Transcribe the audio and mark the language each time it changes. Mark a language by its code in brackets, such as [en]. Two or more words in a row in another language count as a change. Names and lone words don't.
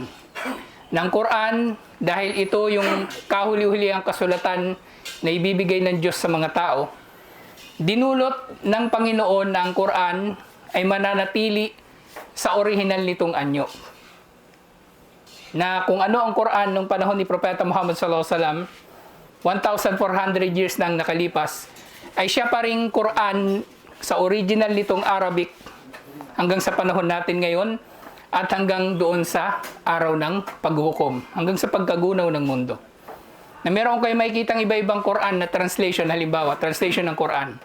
[tl] Ng Quran, dahil ito yung kahuli-hulihang kasulatan na ibibigay ng Diyos sa mga tao, dinulot ng Panginoon na ang Quran ay mananatili sa orihinal nitong anyo. Na kung ano ang Quran nung panahon ni Propeta Muhammad [ar] sallallahu alaihi wasallam, [tl] 1,400 years nang nakalipas, ay siya pa ring Quran sa original nitong Arabic hanggang sa panahon natin ngayon at hanggang doon sa araw ng paghukom, hanggang sa pagkagunaw ng mundo. Na meron kayo makikitang iba-ibang Quran na translation, halimbawa, translation ng Quran.